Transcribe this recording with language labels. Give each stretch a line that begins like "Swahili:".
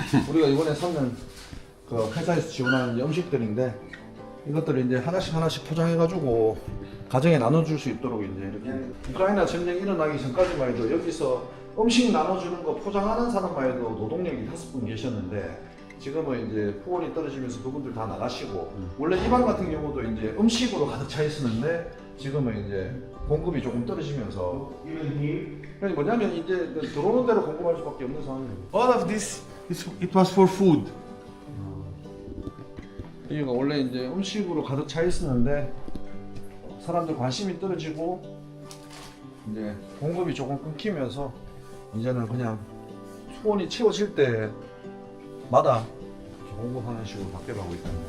Korean: 우리가 이번에 사는 그 회사에서 지원하는 음식들인데 이것들을 이제 하나씩 포장해가지고 가정에 나눠줄 수 있도록 이제 이렇게 우크라이나 전쟁 일어나기 전까지만 해도 여기서 음식 나눠주는 거 포장하는 사람만 해도 노동력이 5분 계셨는데 지금은 이제 후원이 떨어지면서 그분들 다 나가시고 원래 이방 같은 경우도 이제 음식으로 가득 차 있었는데 지금은 이제 공급이 조금 떨어지면서 그러니까 뭐냐면 이제 들어오는 대로 공급할 수밖에 없는 상황이에요.
English: All of this, it was for food.
Korean: 그러니까 원래 이제 음식으로 가득 차 있었는데 사람들 관심이 떨어지고 이제 공급이 조금 끊기면서 이제는 그냥 수온이 채워질 때마다 공급하는 식으로 바뀌어가고 있다.